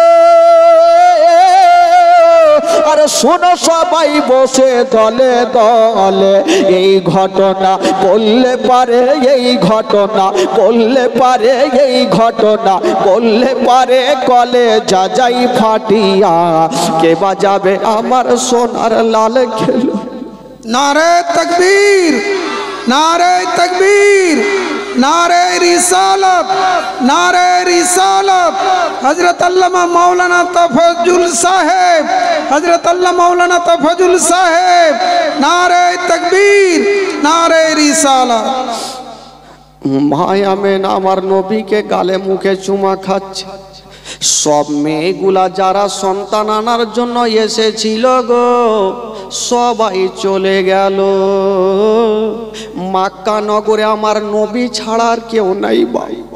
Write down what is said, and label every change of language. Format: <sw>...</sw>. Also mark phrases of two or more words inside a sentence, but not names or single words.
<bn>আরে শোনো সবাই বসে দলে দলে, এই ঘটনা বললে পারে, এই ঘটনা বললে পারে, এই ঘটনা বললে পারে কলে যা যাই ফাটিয়া, কে বাজাবে আমার সোনার লাল খেলো।</bn> <ur>نعرۂ تکبیر، نعرۂ تکبیر، نعرۂ رسالت، نعرۂ رسالت. حضرت علامہ مولانا تفضل صاحب، حضرت علامہ مولانا تفضل صاحب، نعرۂ تکبیر، نعرۂ رسالت.</ur> <bn>মায়া মেনা আমার নবীকে গালে মুখে চুমা খাচ্ছে। সব মেয়েগুলা যারা সন্তান আনার জন্য এসেছিল গো, সবাই চলে গেল। মক্কা নগরে আমার নবী ছাড়ার কেউ নাই বাবা।</bn>